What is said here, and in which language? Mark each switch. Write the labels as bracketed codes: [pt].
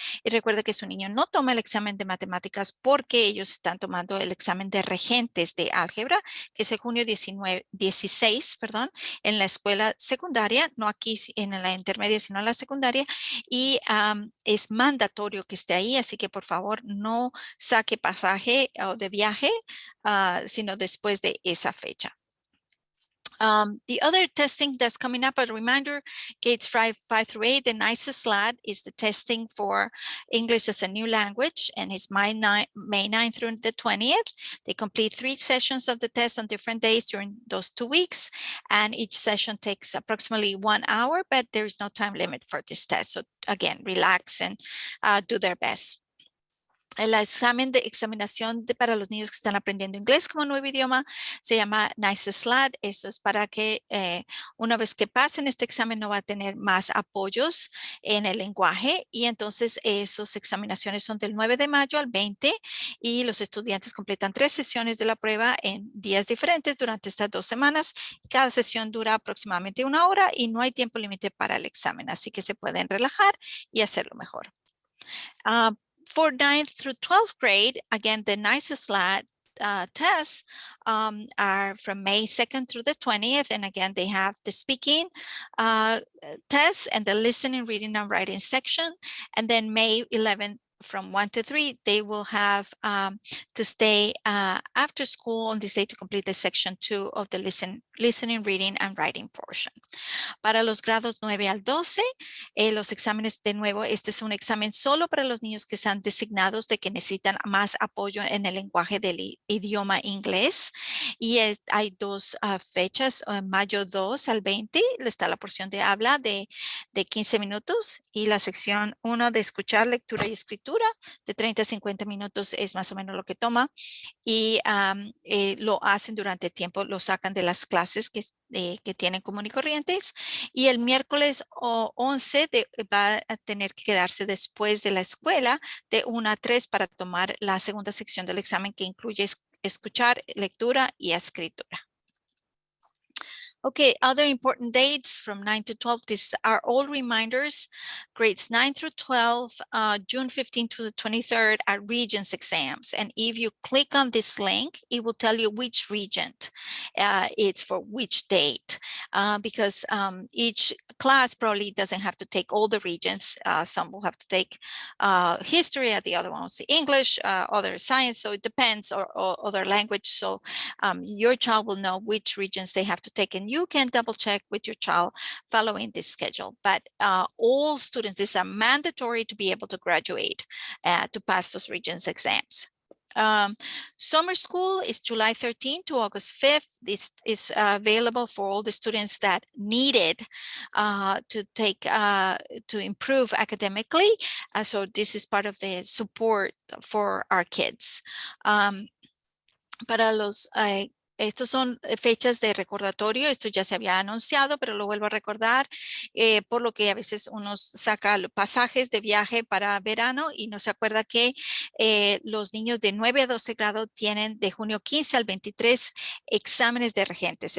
[es] Y recuerde que su niño no toma el examen de matemáticas porque ellos están tomando el examen de regentes de álgebra, que es el junio 16, en la escuela secundaria, no aquí en la intermedia, sino en la secundaria. Y es mandatorio que esté ahí, así que por favor no saque pasaje o de viaje, sino después de esa fecha. [en] The other testing that's coming up, a reminder, grades 5 through 8, the nicest SLAT is the testing for English as a new language, and it's May 9th through the 20th. They complete 3 sessions of the test on different days during those 2 weeks, and each session takes approximately 1 hour, but there is no time limit for this test. So again, relax and do their best. [es] El examen de examinación para los niños que están aprendiendo inglés como nuevo idioma se llama NICE SLAT. Esto es para que una vez que pasen este examen no va a tener más apoyos en el lenguaje, y entonces esas examinaciones son del 9 de mayo al 20, y los estudiantes completan 3 sesiones de la prueba en días diferentes durante estas 2 semanas. Cada sesión dura aproximadamente 1 hora y no hay tiempo límite para el examen, así que se pueden relajar y hacerlo mejor. [en] For 9th through 12th grade, again, the NICE SLAT tests are from May 2nd through the 20th. And again, they have the speaking tests and the listening, reading, and writing section. And then May 11th from 1 to 3, they will have to stay after school on this day to complete the section 2 of the listening, reading, and writing portion. [es] Para los grados 9 al 12, los exámenes, de nuevo, este es un examen solo para los niños que están designados de que necesitan más apoyo en el lenguaje del idioma inglés. Y hay 2 fechas, mayo 2 al 20, está la porción de habla de 15 minutos, y la sección 1 de escuchar, lectura y escritura de 30 a 50 minutos es más o menos lo que toma, y lo hacen durante tiempo, lo sacan de las clases clases que tienen común y corrientes, y el miércoles 11 va a tener que quedarse después de la escuela de 1 a 3 para tomar la segunda sección del examen, que incluye escuchar, lectura y escritura. [en] Okay, other important dates from 9 to 12. These are all reminders. Grades 9 through 12, June 15 to the 23rd are Regents exams. And if you click on this link, it will tell you which Regent it's for which date, because each class probably doesn't have to take all the Regents. Some will have to take history, and the other ones English, other science. So it depends, or other language. So your child will know which Regents they have to take, and you can double check with your child following this schedule. But all students, it's mandatory to be able to graduate to pass those Regents exams. Summer school is July 13th to August 5th. This is available for all the students that need it to take to improve academically. So this is part of the support for our kids. [es] Para los estos son fechas de recordatorio. Esto ya se había anunciado, pero lo vuelvo a recordar, por lo que a veces uno saca pasajes de viaje para verano y no se acuerda que los niños de 9 a 12 grado tienen de junio 15 al 23 exámenes de regentes.